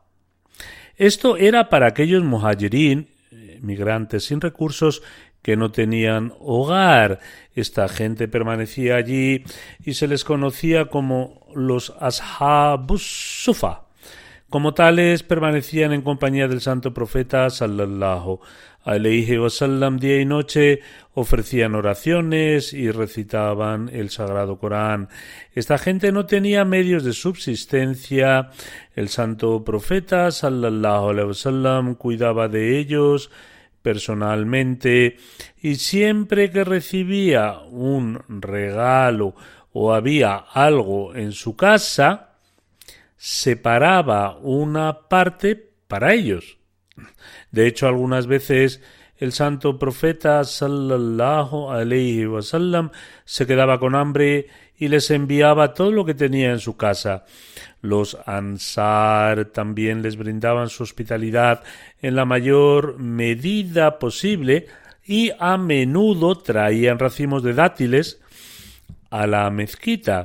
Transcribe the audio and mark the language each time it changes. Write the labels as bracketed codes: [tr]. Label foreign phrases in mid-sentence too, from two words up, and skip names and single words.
[es] Esto era para aquellos muhajirín, migrantes sin recursos, que no tenían hogar. Esta gente permanecía allí y se les conocía como los Ashabus Sufa. Como tales, permanecían en compañía del santo profeta [ar] صلى الله عليه وسلم [es] día y noche, ofrecían oraciones y recitaban el sagrado Corán. Esta gente no tenía medios de subsistencia. El santo profeta [ar] صلى الله عليه وسلم [es] cuidaba de ellos personalmente y siempre que recibía un regalo o había algo en su casa, separaba una parte para ellos. De hecho, algunas veces el santo profeta [ar] صلى الله عليه وسلم [es] se quedaba con hambre y les enviaba todo lo que tenía en su casa. Los ansar también les brindaban su hospitalidad en la mayor medida posible y a menudo traían racimos de dátiles a la mezquita.